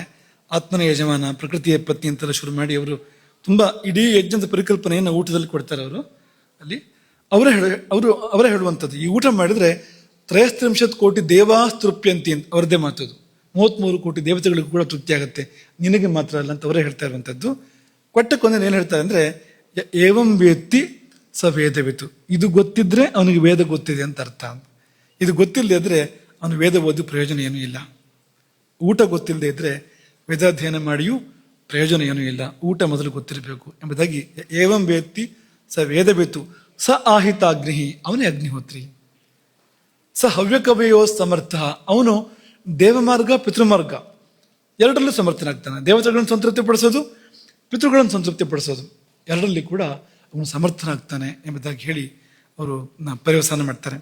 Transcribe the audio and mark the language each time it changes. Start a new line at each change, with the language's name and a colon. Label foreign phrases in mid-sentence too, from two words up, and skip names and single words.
Kannada: ಆತ್ಮನ ಯಜಮಾನ, ಪ್ರಕೃತಿಯ ಪತ್ನಿ ಅಂತೆಲ್ಲ ಶುರು ಮಾಡಿ ಅವರು ತುಂಬ ಇಡೀ ಯಜ್ಞದ ಪರಿಕಲ್ಪನೆಯನ್ನು ಊಟದಲ್ಲಿ ಕೊಡ್ತಾರೆ. ಅವರು ಅಲ್ಲಿ ಅವರೇ ಹೇಳುವಂಥದ್ದು, ಈ ಊಟ ಮಾಡಿದ್ರೆ 33 ಕೋಟಿ ದೇವಾಸ್ತೃಪ್ಯಂತಿ ಅಂತ ಅವರದ್ದೇ ಮಾತದು. 33 ಕೋಟಿ ದೇವತೆಗಳಿಗೂ ಕೂಡ ತೃಪ್ತಿ ಆಗುತ್ತೆ, ನಿನಗೆ ಮಾತ್ರ ಅಲ್ಲ ಅಂತ ಅವರೇ ಹೇಳ್ತಾ ಇರುವಂಥದ್ದು. ಕೊಟ್ಟಕ್ಕೊಂದೇನು ಏನು ಹೇಳ್ತಾರೆ ಅಂದರೆ,
Sanskrit: ಏವಂ ವೇತ್ತಿ ಸ ವೇದವಿತು.
Kannada: ಇದು ಗೊತ್ತಿದ್ರೆ ಅವನಿಗೆ ವೇದ ಗೊತ್ತಿದೆ ಅಂತ ಅರ್ಥ. ಇದು ಗೊತ್ತಿಲ್ಲದೆ ಇದ್ರೆ ಅವನು ವೇದ ಓದಿ ಪ್ರಯೋಜನ ಏನೂ ಇಲ್ಲ. ಊಟ ಗೊತ್ತಿಲ್ಲದೆ ಇದ್ರೆ ವೇದಾಧ್ಯಯನ ಮಾಡಿಯೂ ಪ್ರಯೋಜನ ಏನೂ ಇಲ್ಲ. ಊಟ ಮೊದಲು ಗೊತ್ತಿರಬೇಕು ಎಂಬುದಾಗಿ
Sanskrit: ಏವಂ ವೇತ್ತಿ ಸ ವೇದವಿತು ಸ ಆಹಿತಾಗ್ನಿ,
Kannada: ಅವನೇ ಅಗ್ನಿಹೋತ್ರಿ.
Sanskrit: ಸ ಹವ್ಯಕವಯೋ ಸಮರ್ಥ,
Kannada: ಅವನು ದೇವಮಾರ್ಗ ಪಿತೃಮಾರ್ಗ ಎರಡರಲ್ಲೂ ಸಮರ್ಥನಾಗ್ತಾನೆ. ದೇವತೆಗಳನ್ನು ಸಂತೃಪ್ತಿಪಡಿಸೋದು, ಪಿತೃಗಳನ್ನು ಸಂತೃಪ್ತಿಪಡಿಸೋದು, ಎರಡರಲ್ಲಿ ಕೂಡ ಅವನು ಸಮರ್ಥನಾಗ್ತಾನೆ ಎಂಬುದಾಗಿ ಹೇಳಿ ಅವರು ಪರ್ಯವಸಾನ ಮಾಡ್ತಾರೆ.